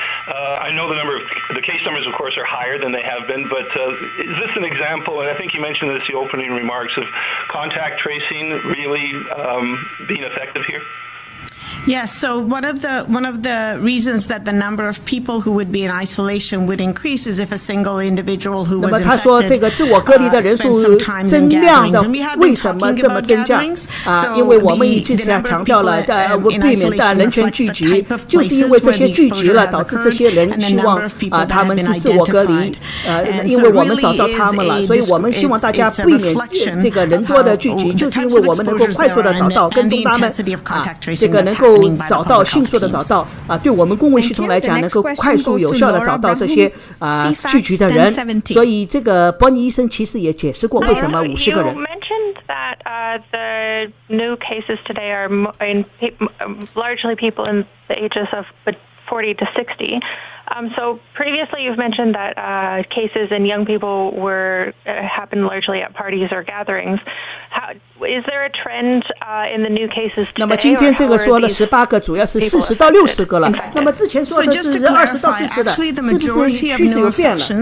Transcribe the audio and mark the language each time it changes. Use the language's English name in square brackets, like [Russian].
[English] I know the case numbers, of course, are higher than they have been, but is this an example, and I think you mentioned this in the opening remarks, of contact tracing really being effective here? Yes, so one of the reasons that the number of people who would be in isolation would increase is if a single individual wwho was infected [Chinese] 他说这个自我隔离的人数增量的为什么这么增加因为我们一直强调了避免大人群聚集，就是因为这些聚集了导致这些人希望他们是自我隔离因为我们找到他们了，所以我们希望大家避免这个人多的聚集，就是因为我们能够快速的找到跟踪他们这个能够找到迅速的找到对我们公卫系统来讲能够快速有效的找到这些聚集的人，所以这个伯尼医生其实也解释过为什么50个人。 [English] That the new cases today are largely people in the ages of 40 to 60. So previously you've mentioned that cases in young people happened largely at parties or gatherings. Is there a trend in the new cases today? [Chinese] 那么今天这个说了18个，主要是40到60个了。那么之前说的是20到40的，是不是趋势有变了？